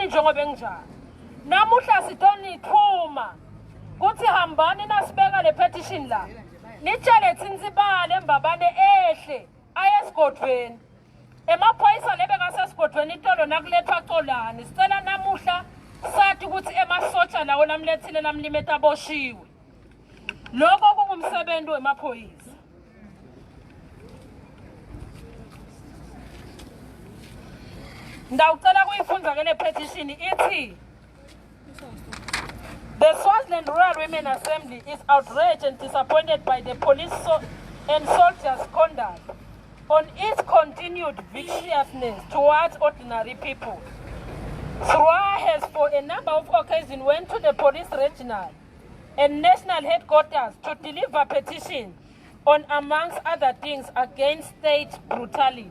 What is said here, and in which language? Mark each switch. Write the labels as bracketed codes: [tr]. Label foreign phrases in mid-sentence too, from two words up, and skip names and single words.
[ss] njengoba enginjani namuhla sitonithuma kuthi hambani nasibeka le petition la nitshele tsintsibale embabane ehle ayesigodweni emaphoyisa lebekasesigodweni itolo nakulethwa colani sicela namuhla sathi ukuthi emasotsha lawo namlethile namlimeta aboshiwe lokho kungumsebenzi wemaphoyisa ndawucela kuyifundza ke le petition ithi [en] the Swaziland Rural Women Assembly is outraged and disappointed by the police and soldiers' conduct on its continued viciousness towards ordinary people. SRWA has for a number of occasions went to the police regional and national headquarters to deliver petition on, amongst other things, against state brutality.